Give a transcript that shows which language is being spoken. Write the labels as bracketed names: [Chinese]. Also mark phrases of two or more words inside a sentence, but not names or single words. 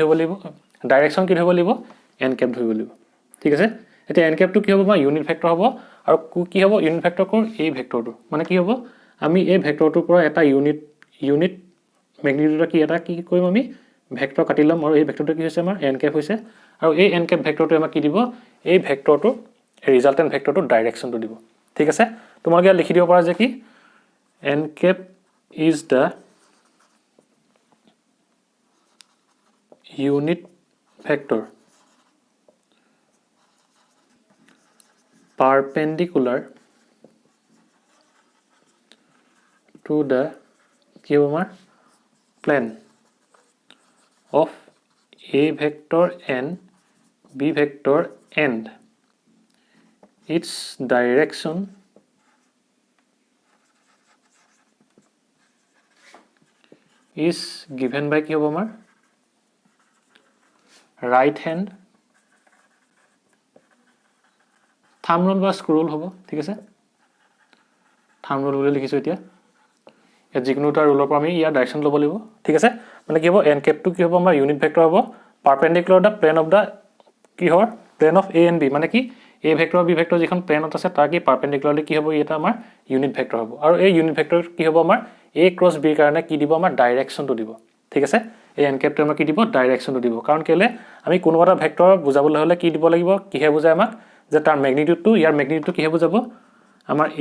[Assamese] ধৰিব লাগিব ডাইৰেকশ্যন কি ধৰিব লাগিব n কেপ ধৰিব লাগিব ঠিক আছে এতিয়া n কেপটো কি হ'ব বা [English] unit vector [Assamese] হ'ব আৰু কি হ'ব [English] unit vector [Assamese] কোৰ এই ভেক্টৰটো মানে কি হ'ব আমি এই ভেক্টৰটোৰ পৰা এটা [English] unit magnitude [Assamese] কি কৰিম আমি ভেক্টৰ কাটি লম আৰু এই ভেক্টৰটো কি হৈছে আমাৰ n কেপ হৈছে আৰু এই n কেপ ভেক্টৰটো আমাক কি দিব এই ভেক্টৰটো [English] resultant vector [Assamese] ডাইৰেকশ্যনটো দিব ঠিক আছে তোমালোকে লিখি দিব পাৰা যে কি [English] n cap is the unit vector perpendicular to the plane of a vector n b vector and its direction is given by [Assamese] কি হ'ব আমাৰ [English] right hand thumb rule [Assamese] বা [English] screw rule [Assamese] হ'ব ঠিক আছে [English] thumb rule [Assamese] বুলি লিখিছো এতিয়া এই যিকোনোটা ৰুলৰ পৰা আমি ইয়াৰ ডাইৰেকশ্যন ল'ব লাগিব ঠিক আছে মানে কি হ'ব n কেপটো কি হ'ব আমাৰ [English] unit vector [Assamese] হ'ব [English] perpendicular the plane of the [Assamese] কি হয় [English] plane of a and b [Assamese] মানে কি a ভেক্টৰ b ভেক্টৰ যিখন প্লেনত আছে তাৰ কি পাৰপেন্ডিকুলাৰলি কি হ'ব এটা আমাৰ [English] unit vector [Assamese] হ'ব আৰু এই [English] unit vector [Assamese] কি হ'ব আমাৰ a ক্ৰছ b কাৰণে কি দিব আমাৰ ডাইৰেকশ্যনটো দিব ঠিক আছে এই n কেপটো আমাক কি দিব ডাইৰেকশ্যনটো দিব কাৰণ কেলে আমি কোনোবা এটা ভেক্টৰ বুজাবলৈ হলে কি দিব লাগিব কিহে বুজায় আমাক যে তাৰ ম্যাগনিটিউডটো ইয়াৰ ম্যাগনিটিউডটো কিহে বুজাব আমাৰ a